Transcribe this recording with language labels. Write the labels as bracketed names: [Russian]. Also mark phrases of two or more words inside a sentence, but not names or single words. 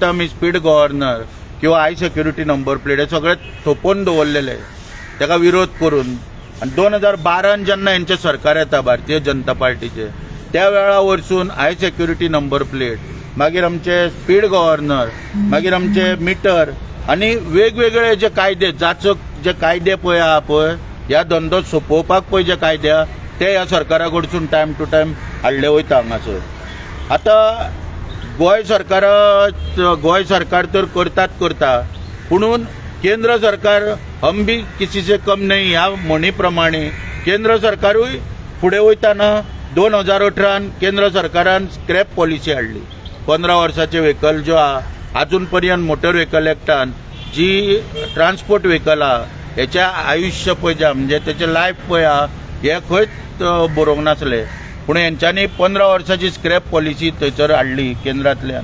[Konkani] आमी [English] speed governor [Konkani] किंवा [English] high security number plate [Konkani] हे सगळे थोपोवन दवरलेले ताका विरोध करून, आणि 2012 जेन्ना हेंचे सरकार येता भारतीय जनता पार्टीचे त्या वेळा वरसून [English] high security number plate, [Konkani] मागीर आमचे [English] speed governor, [Konkani] मागीर आमचे मिटर आणि वेगवेगळे जे कायदे जाचक जे कायदे पळय आहा पळय ह्या धंदो सोंपोवपाक पळय जे कायदे आहा ते ह्या सरकारा कडसून [English] time to time [Konkani] हाडले वयता हांगासर। आतां गोंय सरकार तर करता पुणून केंद्र सरकार [Hindi] हम भी किसी से कम नहीं [Konkani] ह्या म्हणी प्रमाणे केंद्र सरकारूय फुडें वयताना 2018 केंद्र सरकारान [English] scrap policy [Konkani] हाडली। 15 वर्साचे व्हेकल जो आहा अजून पर्यंत [English] motor vehicle [Konkani] एक्टान जी [English] transport vehicle [Konkani] आहा हेचे आयुष्य पळय जे म्हणजे तेचे लायफ पळय आहा हे खंयच बरोवंक नासले, पूण हेंच्यांनी 15 वर्साची [English] scrap policy [Konkani] थंयसर हाडली केंद्रांतल्यान।